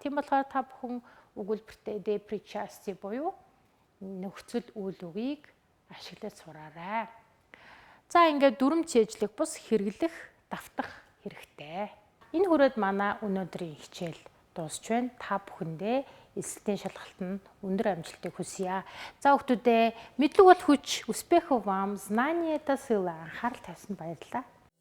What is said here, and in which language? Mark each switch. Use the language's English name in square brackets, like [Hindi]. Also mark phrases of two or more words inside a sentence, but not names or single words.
[Mongolian] Тийм болохоор та бүхэн өгүүлбэртээ de причасти буюу нөхцөл үйл үгийг ашиглаж сураарай. За ингээд дүрм цээжлэх бус хэрэглэх, давтах хэрэгтэй. Энэ хүрээд манай өнөөдрийн хичээл дуусч байна. Та бүхэндээ эсэлтийн шалгалт нь өндөр амжилтыг хүсье. За хүүхдүүдээ мэдлэг бол хүч, [Russian] успехов вам, знание это сила. [Mongolian] Анхаарал тавьсанд баярлалаа.